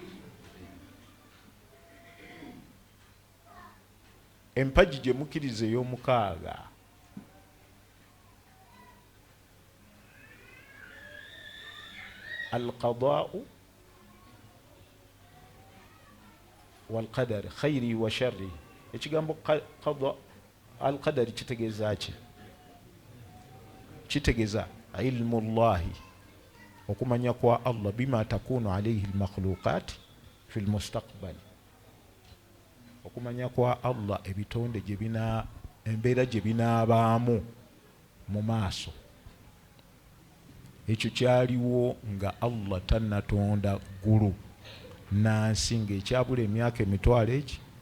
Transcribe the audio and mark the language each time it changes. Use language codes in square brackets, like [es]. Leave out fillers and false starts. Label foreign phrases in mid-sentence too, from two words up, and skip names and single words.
[lg] Empagi gye mukkiriza ey'omukaaga [ar] القضاء والقدر خيره وشره. [lg] Ekigambo [ar] القضاء القدر [lg] kitegeeza ki? Kitegeeza [ar] علم الله, [lg] okumanya kwa Allah, [ar] بما تكون عليه المخلوقات في المستقبل, [lg] okumanya kwa Allah ebitonde gye bina embeera gye binaabaamu mu maaso. Ekyo kyaliwo nga Allah tannatonda ggulu nansi, ng'ekyabula emyaka emitwalo egi.